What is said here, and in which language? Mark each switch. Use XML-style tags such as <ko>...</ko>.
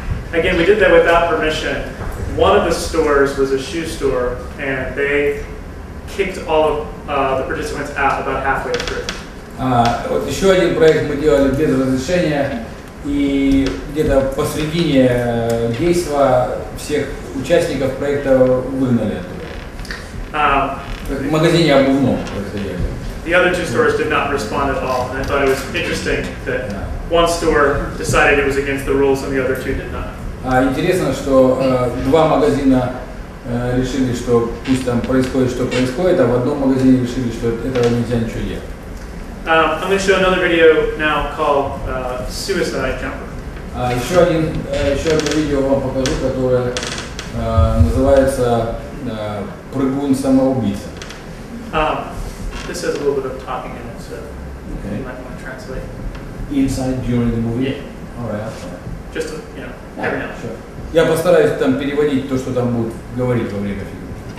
<en>Again, we did that without permission. One of the stores was a shoe store, and they kicked all of the participants out about halfway through.</en> <ru>Вот еще один проект мы делали без разрешения, и где-то посредине действия всех участников проекта выгнали оттуда. В магазине обувном происходило.</ru> <en>The other two stores did not respond at all, and I thought it was interesting that one store decided it was against the rules and the other two did not.</en> <ru>Интересно, что два магазина решили, что пусть там происходит, что происходит, а в одном магазине решили, что этого нельзя ничего делать.</ru> <en>I'm going to show another video now called Suicide Jumper.</en> <ru>Еще одно видео вам покажу, которое называется «Прыгун самоубийца».</ru> <en>This has a little bit of talking in it, so you might want to translate. Inside during the movie? Yeah. All right. Just, you know, every now and then.</en> <ru>Я постараюсь там переводить то, что там будут говорить во время фильма.</ru>